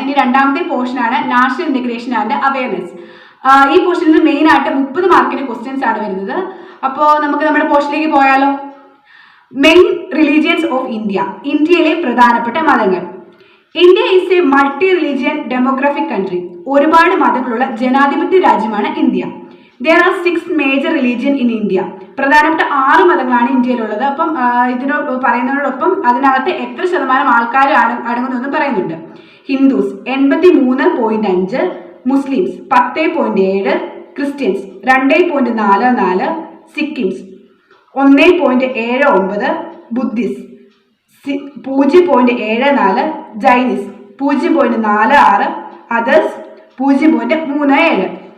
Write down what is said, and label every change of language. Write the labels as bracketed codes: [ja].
[ml] ഇനി രണ്ടാമത്തെ പോർഷനാണ് നാഷണൽ ഇന്റഗ്രേഷൻ ആൻഡ് അവയർനെസ്. ഈ പോർഷനിൽ മെയിൻ ആയിട്ട് 30 മാർക്കിന്റെ ക്വസ്റ്റ്യൻസ് ആണ് വരുന്നത്. അപ്പോൾ നമുക്ക് നമ്മുടെ പോർഷനിലേക്ക് പോയാലോ. [en] main religions of India, [ml] ഇന്ത്യയിലെ പ്രധാനപ്പെട്ട മതങ്ങൾ. [en] India is a multi religion demographic country. [ml] ഒരുപാട് മതങ്ങളുള്ള ജനാധിപത്യ രാജ്യമാണ് India. [en] There are 6 major religion in India. [ml] പ്രധാനപ്പെട്ട 6 മതങ്ങളാണ് ഇന്ത്യയിലുള്ളത്. അപ്പം ഇതിനോട് പറയുന്നതിനോടൊപ്പം അതിനകത്ത് എത്ര ശതമാനം ആൾക്കാർ അടങ്ങുന്നതെന്ന് പറയുന്നുണ്ട്. Hindus 83.5, Muslims 10.7, Christians 2.44, സിക്കിംസ് 1.79, Buddhist 0.74, ജൈനിസ് 0.46, others 0.37.